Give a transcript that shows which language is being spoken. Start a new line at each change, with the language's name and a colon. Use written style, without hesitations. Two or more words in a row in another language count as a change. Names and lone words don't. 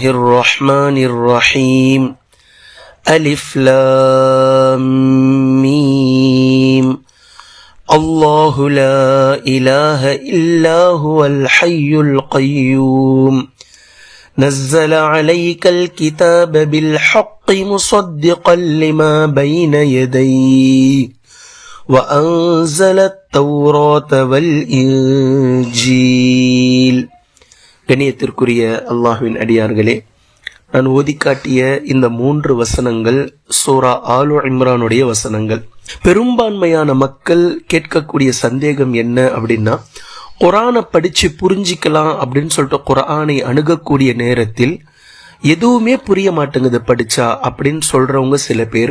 Arabic: الرحمن الرحيم ألف لام ميم الله لا إله إلا هو الحي القيوم نزل عليك الكتاب بالحق مصدقا لما بين يديه وأنزل التوراة والإنجيل.
Tamil: கண்ணியத்திற்குரிய அல்லாஹ்வின் அடியார்களே, நான் ஓதிக்காட்டிய இந்த 3 வசனங்கள் சூரா ஆலு இம்ரானுடைய வசனங்கள். பெரும்பான்மையான மக்கள் கேட்கக்கூடிய சந்தேகம் என்ன அப்படின்னா, குர்ஆனை படிச்சு புரிஞ்சிக்கலாம் அப்படின்னு சொல்லிட்டு குர்ஆனை அணுகக்கூடிய நேரத்தில் எதுவுமே புரிய மாட்டேங்குது படிச்சா அப்படின்னு சொல்றவங்க சில பேர்.